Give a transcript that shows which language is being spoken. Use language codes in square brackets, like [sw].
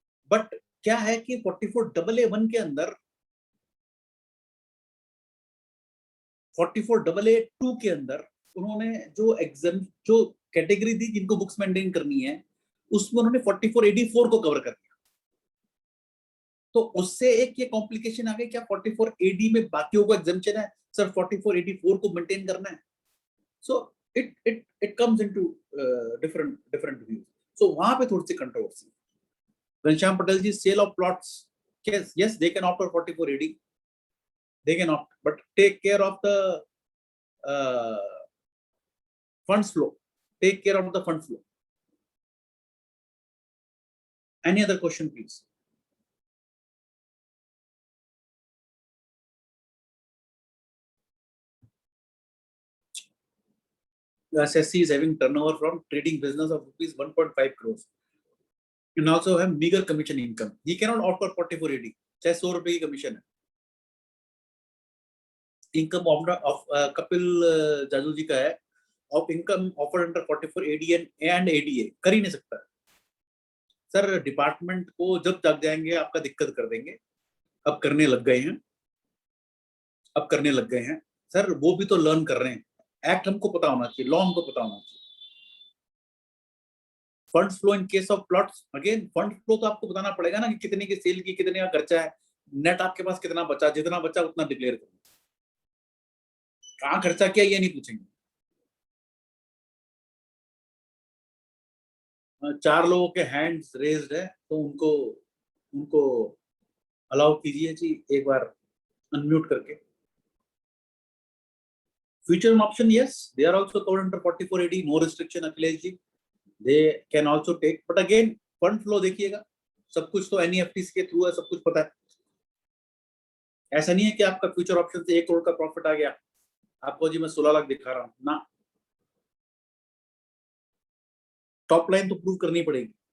[hi] But क्या है कि 44 AA1 के अंदर 44 AA2 के अंदर उन्होंने जो एग्जाम जो कैटेगरी दी जिनको बुक्स मेंटेन करनी है, उसमें उन्होंने 44 AD4 को कवर कर दिया। तो उससे एक ये कॉम्प्लिकेशन आ गई, क्या 44 AD में बाकियों को एग्जाम्पशन है, सर 44 AD4 को मेंटेन करना है। [en] So it comes into different views. [hi] सो वहां पे थोड़ी सी controversy. [en] Ghanshyam Patel ji, sale of plots, yes they can opt for 44 AD, they can opt, but take care of the funds flow, take care of the fund flow. Any other question please? The SSC is having turnover from trading business of rupees 1.5 crores and also have meager commission income. He cannot opt for 44 AD, [hi] चाहे 100 रुपए की commission है। Income of Kapil Jaju जी का है, of income offer under 44 AD and ADA, कर ही नहीं सकता sir. Department को जब तक जाएंगे आपका दिक्कत कर देंगे। अब करने लग गए हैं, अब करने लग गए हैं सर, वो भी तो लर्न कर रहे हैं। एक्ट हमको पता होना चाहिए, लॉ हमको पता होना चाहिए। Fund flow in case of plots, again fund flow तो आपको बताना पड़ेगा ना कि कितने की सेल की, कितने का खर्चा है, नेट आपके पास कितना बचा, जितना बचा उतना डिक्लेयर करो। कहाँ खर्चा किया ये नहीं पूछेंगे। 4 लोगों के हैंड्स रेज्ड है, तो उनको अलाउ कीजिए जी, एक बार अनम्यूट करके। [en] Future option, yes, they are also covered under 44 AD, no restriction Akhilesh ji, they can also take, but again fund flow [hi] देखिएगा, सब कुछ तो NEFT के थ्रू है, सब कुछ पता है। ऐसा नहीं है कि आपका फ्यूचर ऑप्शन से 1 करोड़ का प्रॉफिट आ गया, आपको जी मैं 16 लाख दिखा रहा हूं ना, टॉप लाइन तो प्रूव करनी पड़ेगी।